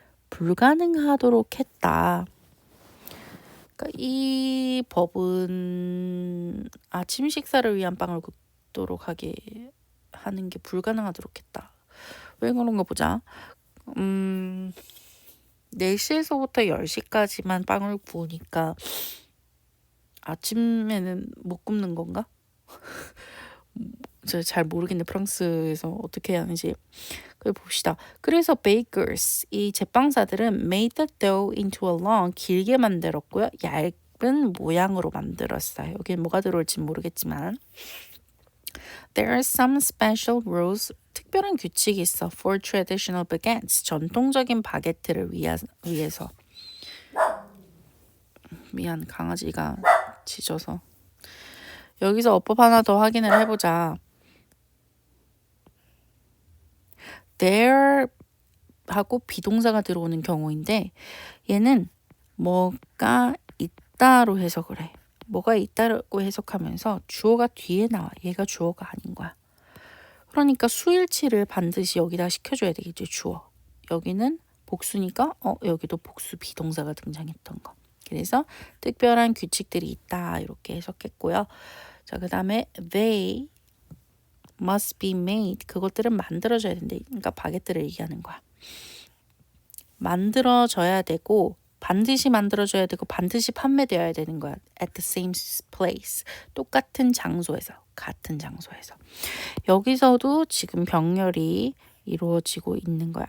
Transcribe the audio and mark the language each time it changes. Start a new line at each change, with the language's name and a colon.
Korean: 불가능하도록 했다. 그러니까 이 법은 아침 식사를 위한 빵을 굽도록 하게 하는 게 불가능하도록 했다. 왜 그런가 보자. 4시에서부터 10시까지만 빵을 구우니까 아침에는 못 굽는 건가? 제가 잘 모르겠네. 프랑스에서 어떻게 하는지. 그걸 봅시다. 그래서
English: bakers,
Korean: 이 제빵사들은
English: made the dough into a long,
Korean: 길게 만들었고요. 얇은 모양으로 만들었어요. 여기는 뭐가 들어올지 모르겠지만
English: There are some special rules.
Korean: 특별한 규칙이 있어.
English: For traditional baguettes.
Korean: 전통적인 바게트를 위해서. 미안, 강아지가 짖어서. 여기서 어법 하나 더 확인을 해보자. There 하고 비동사가 들어오는 경우인데 얘는 뭐가 있다로 해석을 해. 뭐가 있다고 해석하면서 주어가 뒤에 나와. 얘가 주어가 아닌 거야. 그러니까 수일치를 반드시 여기다 시켜줘야 되겠지. 주어. 여기는 복수니까 여기도 복수 비동사가 등장했던 거. 그래서 특별한 규칙들이 있다. 이렇게 해석했고요. 자, 그 다음에
English: they must be made.
Korean: 그것들은 만들어져야 된대. 그러니까 바게트를 얘기하는 거야. 만들어져야 되고 반드시 만들어져야 되고 반드시 판매되어야 되는 거야.
English: At the same place.
Korean: 똑같은 장소에서. 같은 장소에서. 여기서도 지금 병렬이 이루어지고 있는 거야.